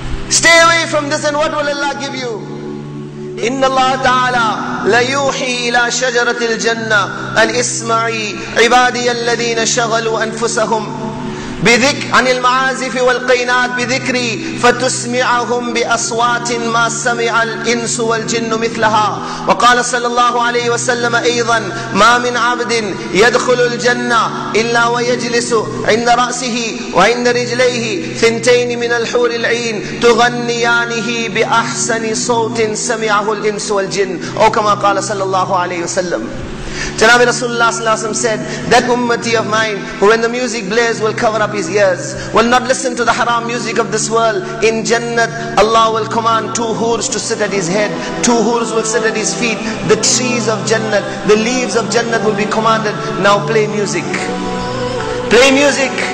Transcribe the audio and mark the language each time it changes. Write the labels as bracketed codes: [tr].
[en] Stay away from this, and what will Allah give you? [ar] Inna Allah Ta'ala la yuhi ila shajaratil jannah an isma'i ibadiy alladhina shaghalu anfusahum بذكر عن المعازف والقينات بذكري فتسمعهم بأصوات ما سمع الإنس والجن مثلها. وقال صلى الله عليه وسلم أيضا ما من عبد يدخل الجنة إلا ويجلس عند رأسه وعند رجليه ثنتين من الحور العين تغنيانه بأحسن صوت سمعه الإنس والجن أو كما قال صلى الله عليه وسلم. [en] Janabi Rasulullah said, that ummati of mine, who when the music blares will cover up his ears, will not listen to the haram music of this world. In Jannat, Allah will command 2 hurs to sit at his head, 2 hurs will sit at his feet. The trees of Jannat, the leaves of Jannat will be commanded, now play music. Play music.